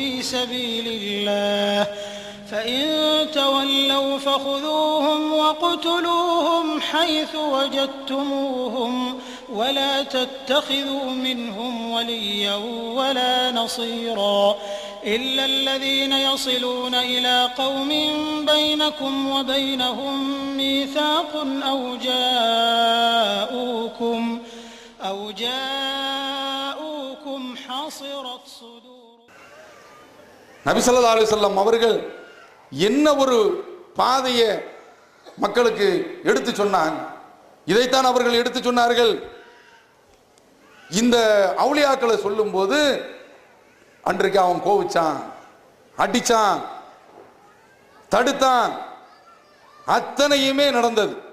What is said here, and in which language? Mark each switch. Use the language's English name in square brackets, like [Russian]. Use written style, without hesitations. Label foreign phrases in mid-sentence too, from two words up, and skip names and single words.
[Arabic] سبيل الله فإن تولوا فخذوهم واقتلوهم حيث وجدتموهم ولا تتخذوا منهم وليا ولا نصيرا إلا الذين يصلون إلى قوم بينكم وبينهم ميثاق أو جاءوكم حصرت صدور. [Tamil] நபி [Arabic] صلى الله عليه وسلم [Tamil] அவர்கள் என்ன ஒரு பாதையை மக்களுக்கு எடுத்து சொன்னாங்க, இதைத்தான் அவர்கள் எடுத்து சொன்னார்கள். இந்த அவுலியாக்களை சொல்லும் போது அன்றைக்கு அவன் கோவிச்சான், அடிச்சான், தடுத்தான், அத்தனையுமே நடந்தது.